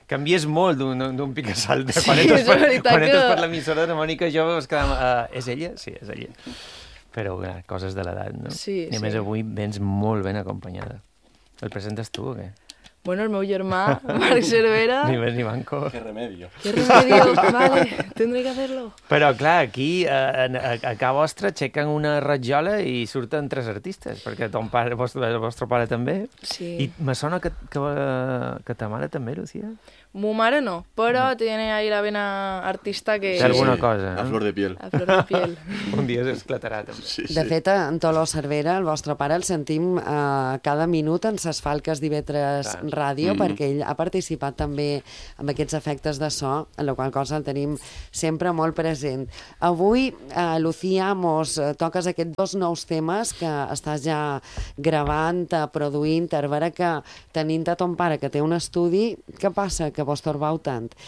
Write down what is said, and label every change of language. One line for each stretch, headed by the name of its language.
Catalan: Canvies molt d'un pic a salt. Sí, quan entres per, quan entres per l'emissora de Mònica jo vas quedar... És ella? Sí, és ella. Però coses de l'edat, no? Sí, i a més avui vens molt ben acompanyada. El presentes tu o què? Bueno, el meu germà, Marc Cervera. Ni més ni manco.
Spanish: Qué remedio. Qué remedio, vale, tendré que hacerlo.
Catalan: Però, clar, aquí, a casa vostra, aixequen una rajola i surten tres artistes, perquè ton pare, el vostre pare també. Sí. I me sona que ta mare també, Lucía. Mo mare no, però no.
Spanish: Tiene ahí la vena artista que...
Catalan: Sí, alguna cosa,
Spanish: no? A flor de piel. A flor de piel.
Catalan: Un dia s'esclatarà, també. Sí, de fet, en Toló Cervera, el vostre pare, el sentim cada minut en ses falques divetres... Clar. Ràdio, perquè ell ha participat també amb aquests efectes de so, en la qual cosa el tenim sempre molt present. Avui, Lucía, mos toques aquests dos nous temes que estàs ja gravant, produint, a veure que tenint a ton pare que té un estudi, què passa que vos torbau tant?